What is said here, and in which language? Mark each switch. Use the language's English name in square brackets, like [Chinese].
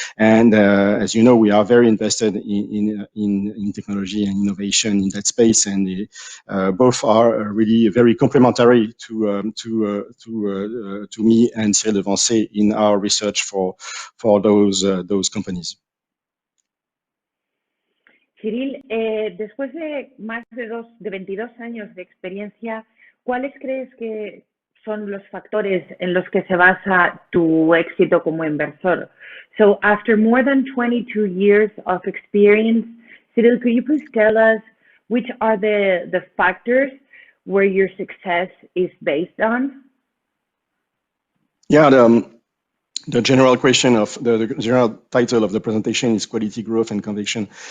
[English] And as you know, we are very invested in technology and innovation in that space, and both are really very complementary to me and Cyril Devancé in our research for those companies. [Spanish] Cyril, después de más de 22 años de experiencia, ¿cuáles crees que son los factores en los que se basa tu éxito como inversor? [English] So after more than 22 years of experience, Cyril, could you please tell us which are the factors where your success is based on? Yeah, the general question of the general title of the presentation is quality, growth, and conviction.